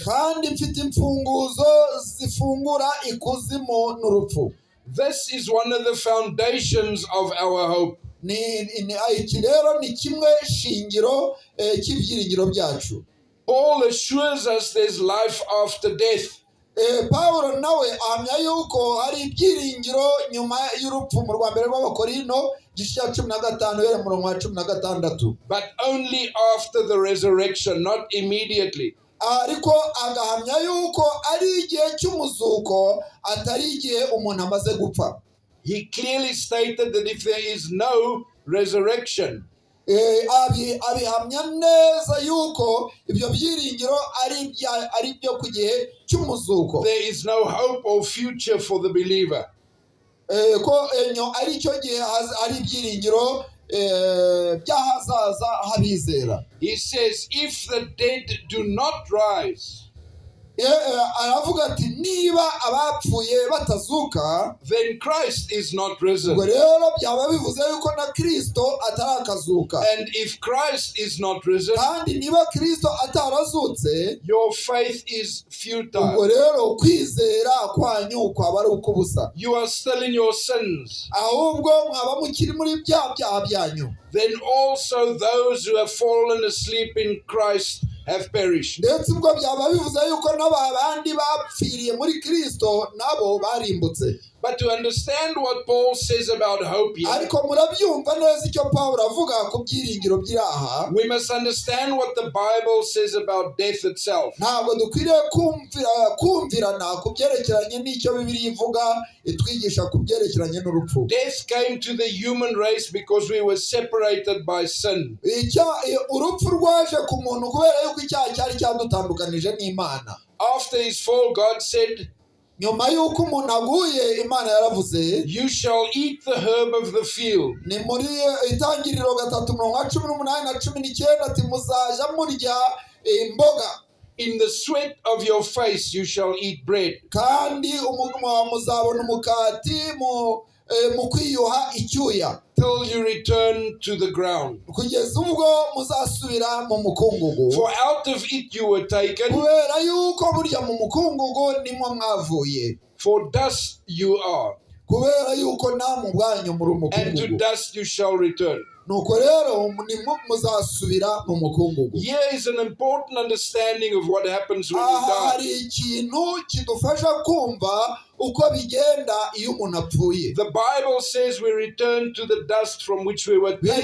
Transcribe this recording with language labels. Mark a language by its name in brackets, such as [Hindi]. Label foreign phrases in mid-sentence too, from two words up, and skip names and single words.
[Kinyarwanda] Kandi mfite imfunguzo zifungura ikuzimu n'urupfu. [English] This is one of the foundations of our hope. [Kinyarwanda] Iki rero ni kimwe shingiro cy'ibyiringiro byacu. [English] Paul assures us there's life after death. [Kinyarwanda] Paulo nawe ahamya yuko hari ibyiringiro nyuma y'urupfu mu rwa mbere rw'Abakorino igice cya 15 umurongo wa 16. [English] But only after the resurrection, not immediately. [Kinyarwanda] Ariko agahamya yuko ari igihe cy'umuzuko atari igihe umuntu amaze gupfa. [English] He clearly stated that if there is no resurrection, [Kinyarwanda] abihamya neza yuko ibyo byiringiro ari byo ku gihe cy'umuzuko, [English] there is no hope or future for the believer. [Kinyarwanda] Ko ari cyo gihe ari ibyiringiro by'ahazaza habizera. [English] He says, if the dead do not rise, [Kinyarwanda] aravuga ati niba abapfuye batazuka, [English] then Christ is not risen. [Kinyarwanda] ubwo rero byaba bivuze yuko na Kristo atarakazuka. [English] And if Christ is not risen, [Kinyarwanda] kandi niba Kristo atarazutse, [English] your faith is futile. [Kinyarwanda] ubwo rero kwizera kwanyu kwaba ari ukubusa. [English] You are still in your sins. [Kinyarwanda] Ahubwo mwaba mukiri muri bya byaha byanyu. [English] Then also those who have fallen asleep in Christ have perished. [Kinyarwanda] Ndetse ubwo byaba bivuze yuko n'abandi bapfiriye muri Kristo nabo barimbutse. [English] But to understand what Paul says about hope here, [Kinyarwanda] ariko murabyumva neza icyo Pawulo avuga ku byiringiro by'aha, [English] we must understand what the Bible says about death itself. [Kinyarwanda] ntabwo dukwiriye kumvirana ku byerekeranye n'icyo Bibiliya ivuga itwigisha ku byerekeranye n'urupfu. [English] Death came to the human race because we were separated by sin. [Kinyarwanda] Urupfu rwaje ku muntu kubera yuko icyaha cyari cyadutandukanije n'Imana. [English] After his fall, God said, [Kinyarwanda] nyuma yuko umuntu aguye, Imana yaravuze, [English] you shall eat the herb of the field. [Kinyarwanda] ni muri Itangiriro 3:18 na 19 ati muzaja murya imboga. [English] In the sweat of your face you shall eat bread. [Kinyarwanda] Kandi muzabona umukati mu kwiyuha icyuya, [English] till you return to the ground. [Kinyarwanda] kugeza ubwo muzasubira mu mukungugu. [English] For out of it you were taken, [Kinyarwanda] kubera yuko burya mu mukungugu nimwo mwavuye. [English] for dust you are, [Kinyarwanda] kubera yuko namwe ubwanyu muri [English] and to [Kinyarwanda] umukungugu, [English] dust you shall return. [Kinyarwanda] nuko rero muzasubira mu mukungugu. [English] Here is an important understanding of what happens when you [Kinyarwanda] Aha [English] die. [Kinyarwanda] hari ikintu kidufasha kumva uko bigenda iyo umuntu apfuye. [English] The Bible says we return to the dust from which we were taken.